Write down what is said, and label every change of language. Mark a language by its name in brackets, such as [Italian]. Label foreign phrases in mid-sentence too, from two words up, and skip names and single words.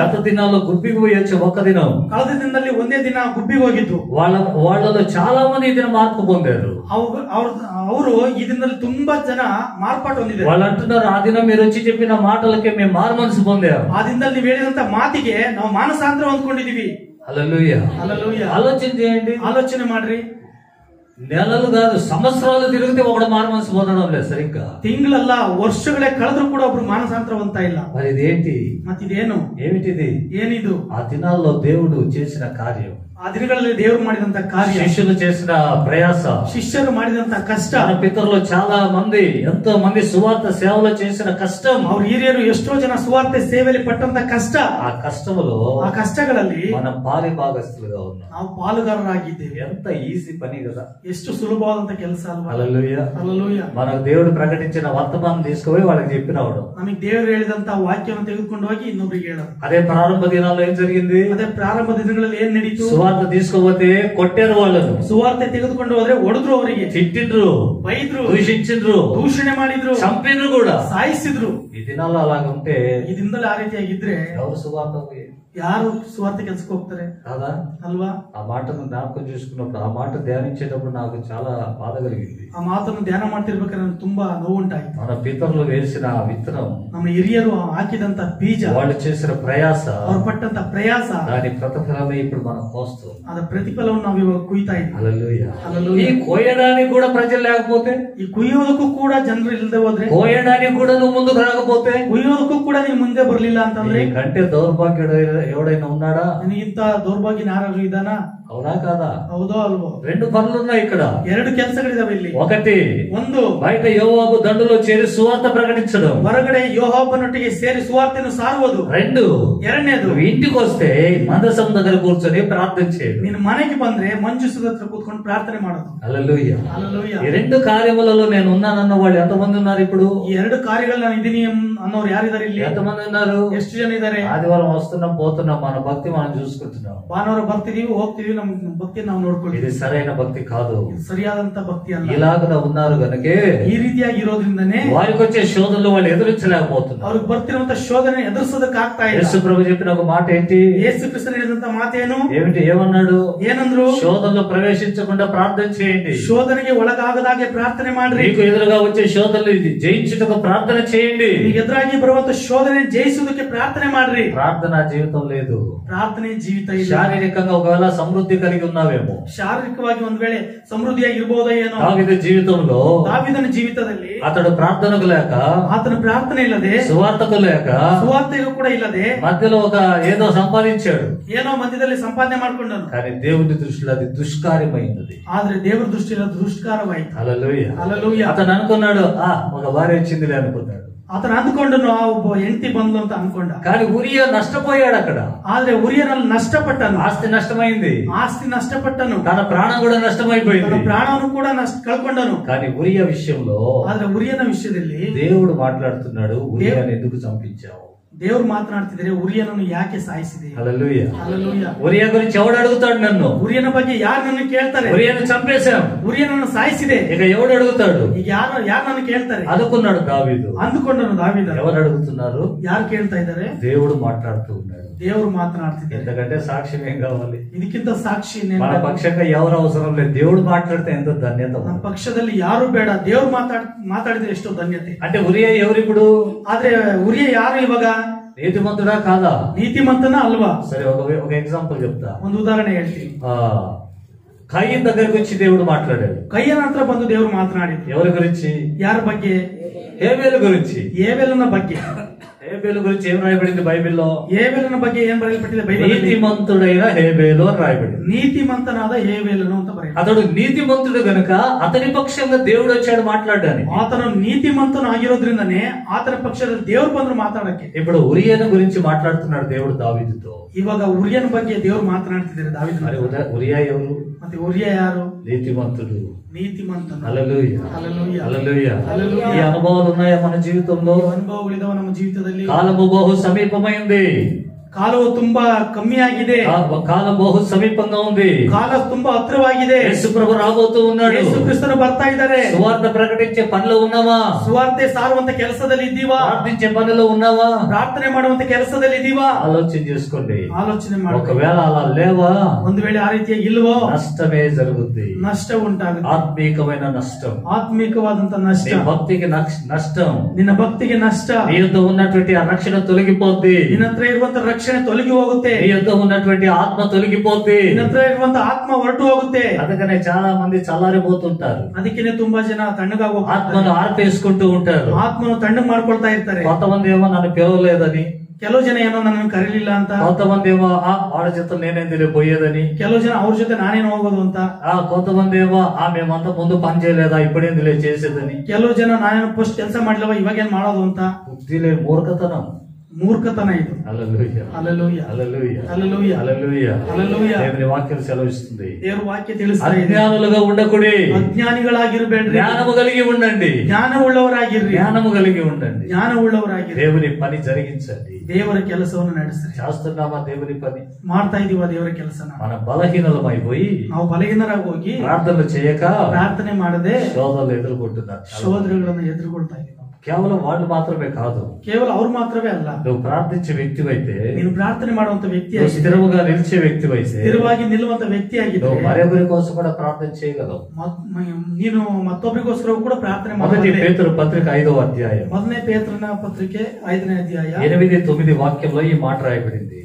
[Telugu] గత దినాల్లో గుబ్బికి పోయి వచ్చే ఒక దినం [Kannada] ಕಳೆದ ದಿನದಲ್ಲಿ ಒಂದೇ ದಿನ ಗುಬ್ಬಿಗೆ ಹೋಗಿದ್ದು. [Telugu] వాళ్ళలో చాలా మంది ఈ దినం మార్పు పొందారు. [Kannada] ಅವರು ಈ ದಿನದಲ್ಲಿ ತುಂಬಾ ಜನ ಮಾರ್ಪಾಟು ಹೊಂದಿದ್ದಾರೆ. [Telugu] వాళ్ళు అంటున్నారు, ఆ దినం మీరు వచ్చి చెప్పిన మాటలకే మేము మారు మనసు పొందాం. [Kannada] ಆ ದಿನದಲ್ಲಿ ನೀವು ಹೇಳಿದಂತ ಮಾತಿಗೆ ನಾವು ಮಾನಸಾಂತರ ಹೊಂದ್ಕೊಂಡಿದೀವಿ. [Telugu] హల్లెలూయా. [Kannada] హల్లెలూయా. [Telugu] ఆలోచన చేయండి. [Kannada] ఆలోచನೆ ಮಾಡ್ರಿ. [Telugu] నెలలు కాదు సంవత్సరాలు తిరిగితే ఒకడు మారు మనసు పొందడం లేదు సరిగ్గా. [Kannada] ತಿಂಗಳಲ್ಲ ವರ್ಷಗಳೇ ಕಳೆದ್ರು ಕೂಡ ಒಬ್ರು ಮಾನಸಾಂತರ ಹೊಂದ್ತಾ ಇಲ್ಲ. [Telugu] మరి ఇదేంటి? [Kannada] ಮತ್ತಿದೇನು? [Telugu] ఏమిటిది? [Kannada] ಏನಿದು? [Telugu] ఆ దినాల్లో దేవుడు చేసిన కార్యం, [Kannada] ಆ ದಿನಗಳಲ್ಲಿ ದೇವರು ಮಾಡಿದಂತ ಕಾರ್ಯ, [Telugu] శిష్యులు చేసిన ప్రయాస, [Kannada] ಶಿಷ್ಯರು ಮಾಡಿದಂತ ಕಷ್ಟ, [Telugu] మన పితరులు చాలా మంది ఎంతో మంది సువార్త సేవలో చేసిన కష్టం, [Kannada] ಅವ್ರ ಹಿರಿಯರು ಎಷ್ಟೋ ಜನ ಸುವಾರ್ತೆ ಸೇವೆಯಲ್ಲಿ ಪಟ್ಟಂತ ಕಷ್ಟ, [Telugu] ఆ కష్టములో [Kannada] ಆ కಷ್ಟಗಳಲ್ಲಿ [Telugu] మనం పాలి భాగస్తులుగా ఉన్నాం. [Kannada] ನಾವು ಪಾಲುಗಾರರಾಗಿದ್ದೇವೆ. [Telugu] ఎంత ఈజీ పని కదా. [Kannada] ಎಷ್ಟು ಸುಲಭವಾದಂತ ಕೆಲಸ ಅಲ್ವಾ? [Telugu] హల్లెలూయా. [Kannada] ಹల్లೆಲೂಯಾ. [Telugu] మనకు దేవుడు ప్రకటించిన వర్తమానం తీసుకుపోయి వాళ్ళకి చెప్పినవాడు. [Kannada] ನಮಗೆ ದೇವರು ಹೇಳಿದಂತ ವಾಕ್ಯವನ್ನು ತೆಗೆದುಕೊಂಡು ಹೋಗಿ ಇನ್ನೊಬ್ರಿಗೆ ಹೇಳೋದು. [Telugu] అదే ప్రారంభ దినాల్లో ఏం జరిగింది? [Kannada] ಅದೇ ಪ್ರಾರಂಭ ದಿನಗಳಲ್ಲಿ ಏನ್ ನಡೀತು? [Telugu] సువార్త తీసుకోపోతే కొట్టారు వాళ్ళను, [Kannada] ಸುವಾರ್ತೆ ತೆಗೆದುಕೊಂಡು ಹೋದ್ರೆ ಹೊಡೆದ್ರು, ಅವರಿಗೆ [Telugu] తిట్టిండ్రు, [Kannada] ಬೈದ್ರು, [Telugu] దూషించిండ్రు, [Kannada] ದೂಷಣೆ ಮಾಡಿದ್ರು, [Telugu] చంపిండ్రు కూడా. [Kannada] ಸಾಯಿಸಿದ್ರು. [Telugu] ఈ దినాల్లో అలాగ ఉంటే [Kannada] ಈ ದಿನದಲ್ಲಿ ಆ ರೀತಿಯಾಗಿದ್ರೆ [Telugu] ఎవరు సువార్త [Kannada] ಯಾರು ಸುವಾರ್ತೆ ಕೆಲ್ಸಕ್ಕೆ ಹೋಗ್ತಾರೆ [Telugu] కాదా? [Kannada] ಅಲ್ವಾ? [Telugu] ఆ మాటను జ్ఞాపకం చేసుకున్నప్పుడు, ఆ మాట ధ్యానించేటప్పుడు నాకు చాలా బాధ కలిగింది. [Kannada] ಆ ಮಾತನ್ನು ಧ್ಯಾನ ಮಾಡ್ತಿರ್ಬೇಕಾದ್ರೆ ನನಗೆ ತುಂಬಾ ನೋವುಂಟಾಯ್ತು. [Telugu] మన పితరులు వేసిన ఆ విత్తనం, [Kannada] ನಮ್ಮ ಹಿರಿಯರು ಹಾಕಿದಂತ ಬೀಜ, [Telugu] వాళ్ళు చేసిన ప్రయాస, [Kannada] ಅವ್ರು ಪಟ್ಟಂತ ಪ್ರಯಾಸ, [Telugu] దాని ప్రతిఫలమే ఇప్పుడు మనం కోస్తాం. [Kannada] ಅದ ಪ್ರತಿಫಲವನ್ನು ನಾವು ಇವಾಗ ಕುಯ್ತಾ ಇದ್ದೀವಿ. [Telugu] హల్లెలూయా. [Kannada] హల్లెలూయా. [Telugu] ఈ కోయడానికి కూడా ప్రజలు లేకపోతే, [Kannada] ಈ ಕುಯ್ಯೋದಕ್ಕೂ ಕೂಡ ಜನರು ಇಲ್ಲದೆ ಹೋದ್ರೆ, [Telugu] కోయడానికి కూడా నువ్వు ముందుకు రాకపోతే, [Kannada] ಕುಯ್ಯೋದಕ್ಕೂ ಕೂಡ ನೀನ್ ಮುಂದೆ ಬರ್ಲಿಲ್ಲ ಅಂತಂದ್ರೆ, [Telugu] కంటే దౌర్భాగ్యుడు ఎవడైనా ఉన్నాడా? [Kannada] ನಿನಗಿಂತ ದೌರ್ಭಾಗ್ಯನ ಯಾರು ಇದಾನ? [Telugu] అవునా కాదా? [Kannada] ಹೌದೋ ಅಲ್ವೋ? [Telugu] రెండు పనులు ఉన్నాయి ఇక్కడ. [Kannada] ಎರಡು ಕೆಲಸಗಳಿದಾವೆ ಇಲ್ಲಿ. [Telugu] ఒకటి, [Kannada] ಒಂದು, [Telugu] బయట యోవాబు దండులో చేరి సువార్త ప్రకటించడం. [Kannada] ಹೊರಗಡೆ ಯೋಹಾಬನೊಟ್ಟಿಗೆ ಸೇರಿ ಸುವಾರ್ತೆಯನ್ನು ಸಾರುವುದು. [Telugu] రెండు, [Kannada] ಎರಡನೇದು, [Telugu] నువ్వు ఇంటికి వస్తే మందసం దగ్గర కూర్చొని ప్రార్థన చేయడం. [Kannada] ನೀನು ಮನೆಗೆ ಬಂದ್ರೆ ಮಂಜುಸದ ಹತ್ರ ಕೂತ್ಕೊಂಡು ಪ್ರಾರ್ಥನೆ ಮಾಡೋದು. [Telugu] హల్లెలూయా. [Kannada] హల్లెలూయా. [Telugu] ఈ రెండు కార్యములలో నేను ఉన్నానన్న వాళ్ళు ఎంతమంది ఉన్నారు ఇప్పుడు? [Kannada] ಈ ಎರಡು ಕಾರ್ಯಗಳು ನಾನು ಇದೀನಿ ಅನ್ನೋರು ಯಾರಿದ್ದಾರೆ ಇಲ್ಲಿ? [Telugu] ఎంతమంది ఉన్నారు? [Kannada] ಎಷ್ಟು ಜನ ಇದ್ದಾರೆ? [Telugu] ఆదివారం వస్తున్నాం, పోతున్నాం, మన భక్తి మనం చూసుకుంటున్నాం. [Kannada] ಭಾನುವಾರ ಬರ್ತಿದೀವಿ, ಹೋಗ್ತಿದೀವಿ, ನಮ್ಮ ಭಕ್ತಿಯನ್ನು ನಾವು ನೋಡ್ಕೊಳ್ತೀವಿ. [Telugu] ఇది సరైన భక్తి కాదు. [Kannada] ಇದು సరిಯಾದಂತ భక్తి ಅಲ್ಲ. [Telugu] ఇలాగ ఉన్నారు గనుకే [Kannada] ఈ ರೀತಿಯಾಗಿ ಇರೋದ್ರಿಂದನೇ [Telugu] వారికి వచ్చే శోధనలు వాళ్ళు ఎదురించలేకపోతున్నారు. [Kannada] ಅವ್ರಿಗೆ ಬರ್ತಿರುವಂತ ಶೋಧನೆ ಎದುರಿಸೋದಕ್ಕೆ ಆಗ್ತಾ ಇಲ್ಲ. [Telugu] యేసు ప్రభు చెప్పిన ఒక మాట ఏంటి? [Kannada] ಯೇಸು ಕ್ರಿಸ್ತನು ಹೇಳಿದಂತ ಮಾತೇನು? [Telugu] ఏమన్నాడు? [Kannada] ಏನಂದ್ರು? [Telugu] శోధనలో ప్రవేశించకుండా ప్రార్థన చేయండి. [Kannada] ಶೋಧನೆಗೆ ಒಳಗಾಗದಾಗೆ ಪ್ರಾರ್ಥನೆ ಮಾಡ್ರಿ. [Telugu] మీకు ఎదురుగా వచ్చే శోధనలు జయించుటకు ప్రార్థన చేయండి. [Kannada] ಎದುರಾಗಿ ಬರುವಂತ ಶೋಧನೆ ಜಯಿಸುವುದಕ್ಕೆ ಪ್ರಾರ್ಥನೆ ಮಾಡ್ರಿ. [Telugu] ప్రార్థనా జీవితం లేదు. [Kannada] ಪ್ರಾರ್ಥನೆ ಜೀವಿತ ಇಲ್ಲ. [Telugu] శారీరకంగా ఒకవేళ సమృద్ధి కలిగి ఉన్నావేమో, [Kannada] ಶಾರೀರಿಕವಾಗಿ ಒಂದ್ ವೇಳೆ ಸಮೃದ್ಧಿಯಾಗಿರ್ಬೋದ ಏನೋ. [Telugu] దావీదు జీవితంలో, [Kannada] ದಾವೀದನ ಜೀವಿತದಲ್ಲಿ [Telugu] అతడు ప్రార్థనకు లేక, [Kannada] ಆತನ ಪ್ರಾರ್ಥನೆ ಇಲ್ಲದೆ, [Telugu] సువార్తకు లేక, [Kannada] ಸುವಾರ್ತೆಗೂ ಕೂಡ ಇಲ್ಲದೆ [Telugu] మధ్యలో ఏదో సంపాదించాడు. [Kannada] ಏನೋ ಮಧ್ಯದಲ್ಲಿ ಸಂಪಾದನೆ ಮಾಡ್ಕೊಂಡನು. [Telugu] కానీ దేవుని దృష్టిలో అది దుష్కార్యమైనది. [Kannada] ಆದ್ರೆ ದೇವರ ದೃಷ್ಟಿಯಲ್ಲಿ ಅದು ದುಷ್ಕಾರವಾಯಿತು. [Telugu] హల్లెలూయా. [Kannada] హల్లెలూయా. [Telugu] అతను అనుకున్నాడు, ఒక భార్య వచ్చిందిలే అనుకున్నాడు. [Kannada] ಆತನ ಅಂದ್ಕೊಂಡನು ಆ ಒಬ್ಬ ಹೆಂಡತಿ ಬಂದ್ಲು ಅಂತ ಅನ್ಕೊಂಡ. [Telugu] కానీ ఉరియా నష్టపోయాడు అక్కడ. [Kannada] ಆದ್ರೆ ಉರಿಯನಲ್ಲಿ ನಷ್ಟಪಟ್ಟನು. [Telugu] ఆస్తి నష్టమైంది, [Kannada] ಆಸ್ತಿ ನಷ್ಟಪಟ್ಟನು. [Telugu] తన ప్రాణం కూడా నష్టమైపోయింది. [Kannada] ತನ್ನ ಪ್ರಾಣವನ್ನು ಕೂಡ ಕಳ್ಕೊಂಡನು. [Telugu] కానీ ఉరియా విషయంలో, [Kannada] ಆದ್ರೆ ಉರಿಯನ ವಿಷಯದಲ್ಲಿ [Telugu] దేవుడు మాట్లాడుతున్నాడు, ఉరియాను ఎందుకు చంపించావు? [Kannada] ದೇವರು ಮಾತನಾಡ್ತಿದ್ರೆ ಉರಿಯನನ್ನು ಯಾಕೆ ಸಾಯಿಸಿದೆ? [Telugu] హల్లెలూయా. [Kannada] హల్లెలూయా. [Telugu] ఉరియా గురించి ఎవడు అడుగుతాడు నన్ను? [Kannada] ಉರಿಯನ ಬಗ್ಗೆ ಯಾರು ನನ್ನ ಕೇಳ್ತಾರೆ? [Telugu] ఉరియాను చంపేశాం, [Kannada] ಉರಿಯನನ್ನು ಸಾಯಿಸಿದೆ, [Telugu] ఇక ఎవడు అడుగుతాడు? [Kannada] ಈಗ ಯಾರು ನನ್ನ ಕೇಳ್ತಾರೆ [Telugu] అనుకున్నాడు దావీదు. [Kannada] ಅಂದುಕೊಂಡನು ದಾವೀದ. [Telugu] ఎవరు అడుగుతున్నారు? [Kannada] ಯಾರು ಕೇಳ್ತಾ ಇದ್ದಾರೆ? [Telugu] దేవుడు మాట్లాడుతూ ఉన్నాడు. [Kannada] ದೇವರು ಮಾತನಾಡ್ತಿದ್ದಾರೆ. [Telugu] ఎంతకంటే సాక్ష్యం ఏం కావాలి? [Kannada] ಇದಕ್ಕಿಂತ ಸಾಕ್ಷಿ [Telugu] మన పక్షంగా ఎవరు అవసరం లేదు, దేవుడు మాట్లాడితే ఎంతో ధన్యత. [Kannada] ನಮ್ಮ ಪಕ್ಷದಲ್ಲಿ ಯಾರು ಬೇಡ, ದೇವ್ರು ಮಾತಾಡಿದ್ರೆ ಎಷ್ಟೋ ಧನ್ಯತೆ. [Telugu] అంటే ఉరియా ఎవరిప్పుడు? [Kannada] ಆದ್ರೆ ಉರಿಯ ಯಾರು ಇವಾಗ? [Telugu] నీతిమంతుడా కాదా? [Kannada] ನೀತಿಮಂತನ ಅಲ್ವಾ? [Telugu] సరే, ఒక ఎగ్జాంపుల్ చెప్తా. [Kannada] ಒಂದು ಉದಾಹರಣೆ ಹೇಳ್ತೀನಿ. [Telugu] కయ్యన్ దగ్గరికి వచ్చి దేవుడు మాట్లాడాడు. [Kannada] ಕಯ್ಯನ ಹತ್ರ ಬಂದು ದೇವರು ಮಾತನಾಡಿದ್ರು. [Telugu] ఎవరి గురించి? [Kannada] ಯಾರ ಬಗ್ಗೆ? [Telugu] హేబేలు గురించి. [Kannada] ಏಬೆಲನ ಬಗ್ಗೆ. [Telugu] హేబేలు గురించి ఏం రాయబడింది బైబిల్లో? [Kannada] ಏಬೆಲನ ಬಗ್ಗೆ ಏನ್ ಬರೆಯಲ್ಪಟ್ಟಿದೆ ಬೈಬಲ್? [Telugu] నీతిమంతుడైన హేబేలు అని రాయబడింది. [Kannada] నీతిమంతನಾದ ಹೇಬೇಲನು ಅಂತ ಬರೆಯಲ್ಪಟ್ಟಿದೆ. [Telugu] అతడు నీతిమంతుడు గనుక అతని పక్షంగా దేవుడు వచ్చాడు మాట్లాడడానికి. [Kannada] ಆತನು ನೀತಿಮಂತನು ಆಗಿರೋದ್ರಿಂದನೇ ಆತನ ಪಕ್ಷದಲ್ಲಿ ದೇವರು ಬಂದ್ರು ಮಾತಾಡಕ್ಕೆ. [Telugu] ఇప్పుడు ఉరియను గురించి మాట్లాడుతున్నాడు దేవుడు దావీదుతో. [Kannada] ಇವಾಗ ಉರಿಯನ ಬಗ್ಗೆ ದೇವರು ಮಾತನಾಡ್ತಿದ್ದಾರೆ ದಾವೀದನ. [Telugu] మరి ఉరియా ఎవరు? [Kannada] ಮತ್ತೆ ಉರಿಯ ಯಾರು? [Telugu] నీతిమంతుడు. [Kannada] నీతిమంತನು. [Telugu] హల్లెలూయా. [Kannada] హల్లెలూయా. [Telugu] హల్లెలూయా. [Kannada] హల్లెలూయా. [Telugu] ఈ అనుభవాలు ఉన్నాయా మన జీవితంలో? [Kannada] ಅನುಭವಗಳಿದಾವ ನಮ್ಮ ಜೀವಿತದಲ್ಲಿ. [Telugu] కాలము బహు సమీపమైంది. [Kannada] ಕಾಲವು ತುಂಬಾ ಕಮ್ಮಿ ಆಗಿದೆ. [Telugu] కాలం బహు సమీపంగా ఉంది. [Kannada] ಕಾಲ ತುಂಬಾ ಹತ್ರವಾಗಿದೆ. [Telugu] యేసు ప్రభు రాబోతూ ఉన్నాడు. [Kannada] ಯೇಸು ಕ್ರಿಸ್ತನು ಬರ್ತಾ ಇದ್ದಾರೆ. [Telugu] సువార్త ప్రకటించే పనిలో ఉన్నావా? [Kannada] ಸುವಾರ್ತೆ ಸಾರುವಂತ ಕೆಲಸದಲ್ಲಿ ಇದ್ದೀವಾ? [Telugu] ప్రార్థించే పనిలో ఉన్నావా? [Kannada] ಪ್ರಾರ್ಥನೆ ಮಾಡುವಂತ ಕೆಲಸದಲ್ಲಿ ಇದ್ದೀವಾ? [Telugu] ఆలోచన చేసుకోండి. [Kannada] ಆಲೋಚನೆ ಮಾಡಿ. [Telugu] ఒకవేళ అలా లేవా, [Kannada] ಒಂದು ವೇಳೆ ಆ ರೀತಿಯ ಇಲ್ವೋ, [Telugu] నష్టమే జరుగుద్ది. [Kannada] ನಷ್ಟ ಉಂಟಾಗುತ್ತೆ. [Telugu] ఆత్మీకమైన నష్టం. [Kannada] ಆತ್ಮಿಕವಾದಂತ ನಷ್ಟ. [Telugu] నీ భక్తికి నష్టం. [Kannada] ನಿನ್ನ ಭಕ್ತಿಗೆ ನಷ್ಟ. [Telugu] నీ యొద్ద ఉన్నటువంటి ఆ రక్షణ తొలగిపోద్ది. [Kannada] ನಿನ್ನ ಹತ್ರ ಇರುವಂತ ರಕ್ಷಣೆ ತೊಲಗಿ ಹೋಗುತ್ತೆ. [Telugu] నీ యొద్ద ఉన్నటువంటి ఆత్మ తొలగిపోద్ది. [Kannada] ನಿನ್ನ ಹತ್ರ ಇರುವಂತ ಆತ್ಮ ಹೊರಟು ಹೋಗುತ್ತೆ. [Telugu] అందుకనే చాలా మంది చల్లారిపోతుంటారు. [Kannada] ಅದಕ್ಕೆ ತುಂಬಾ ಜನ ತಣ್ಣಗಾಗಿ ಹೋಗ್ತಾರೆ. [Telugu] ఆత్మను ఆర్పేసుకుంటూ ఉంటారు. [Kannada] ಆತ್ಮನು ತಣ್ಣಗ್ ಮಾಡ್ಕೊಳ್ತಾ ಇರ್ತಾರೆ. [Telugu] కొంతమంది ఏమో నన్ను పిలవలేదని, [Kannada] ಕೆಲವು ಜನ ಏನೋ ನನ್ನನ್ನು ಕರೀಲಿಲ್ಲ ಅಂತ, [Telugu] కొంతమంది ఏమో వాళ్ళ జೊತೆ నేనేందులో పోయేదని, [Kannada] ಕೆಲವು ಜನ ಅವ್ರ ಜೊತೆ ನಾನೇನು ಹೋಗೋದು ಅಂತ, [Telugu] కొంతమంది ఏమో మేమంతా ముందు పని చేయలేదా ఇప్పుడేందులో చేసేదని, [Kannada] ಕೆಲವು ಜನ ನಾನೇನು ಫಸ್ಟ್ ಕೆಲಸ ಮಾಡ್ಲವ ಇವಾಗೇನ್ ಮಾಡೋದು ಅಂತ. [Telugu] బుద్ధి లేదు, మూర్ఖతనం. [Kannada] మూర్ఖతನ ಇದು. [Telugu] హల్లెలూయా. [Kannada] హల్లెలూయా. [Telugu] హల్లెలూయా. [Kannada] హల్లెలూయా. [Telugu] హల్లెలూయా. [Kannada] హల్లెలూయా. [Telugu] దేవుని వాక్యం సెలవిస్తుంది. [Kannada] ದೇವರ ವಾಕ್ಯ ತಿಳಿಸ್ತಾ ಇದೆ. [Telugu] అజ్ఞానులుగా ఉండకుడి, [Kannada] ಅಜ್ಞಾನಿಗಳಾಗಿರಬೇಡ್ರಿ, [Telugu] జ్ఞానము కలిగి ఉండండి. [Kannada] ಜ್ಞಾನವುಳ್ಳವರಾಗಿರ್ರಿ, [Telugu] జ్ఞానము కలిగి ఉండండి. [Kannada] ಜ್ಞಾನವುಳ್ಳವರಾಗಿರ್ರಿ. [Telugu] దేవుని పని జరిగించండి. [Kannada] ದೇವರ ಕೆಲಸವನ್ನು ನಡೆಸ್ರಿ. [Telugu] చేస్తున్నామా దేవుని పని? [Kannada] ಮಾಡ್ತಾ ಇದೀವ ದೇವರ ಕೆಲಸನ? [Telugu] మన బలహీనలమైపోయి [Kannada] ನಾವು ಬಲಹೀನರಾಗಿ ಹೋಗಿ [Telugu] ప్రార్థనలు చేయక [Kannada] ಪ್ರಾರ್ಥನೆ ಮಾಡದೆ [Telugu] శోధనలు ఎదుర్కొంటున్నారు. [Kannada] ಶೋಧನೆಗಳನ್ನು ಎದುರುಕೊಳ್ತಾ ಇದೀವಿ. [Telugu] కేవలం వాళ్ళు మాత్రమే కాదు, [Kannada] ಕೇವಲ ಅವ್ರು ಮಾತ್ರವೇ ಅಲ್ಲ, [Telugu] నువ్వు ప్రార్థించే వ్యక్తివైతే, [Kannada] ನೀನು ಪ್ರಾರ್ಥನೆ ಮಾಡುವಂತ ವ್ಯಕ್ತಿ, [Telugu] నువ్వు స్థిరముగా నిలిచే వ్యక్తివైతే, [Kannada] ಸ್ಥಿರವಾಗಿ ನಿಲ್ಲುವಂತ ವ್ಯಕ್ತಿ ಆಗಿದ್ರೆ [Telugu] నువ్వు మరొకరి కోసం కూడా ప్రార్థన చేయగలవు. [Kannada] ನೀನು ಮತ್ತೊಬ್ಬರಿಗೋಸ್ಕರ ಕೂಡ ಪ್ರಾರ್ಥನೆ [Telugu] మొదటి [Kannada] ಮಾಡಬಹುದು. [Telugu] పేతురు పత్రిక 5వ అధ్యాయం [Kannada] ಮೊದಲನೇ ಪೇತ್ರನ ಪತ್ರಿಕೆ 5ನೇ ಅಧ್ಯಾಯ [Telugu] 8-9 వాక్యంలో ఈ మాట రాయబడింది.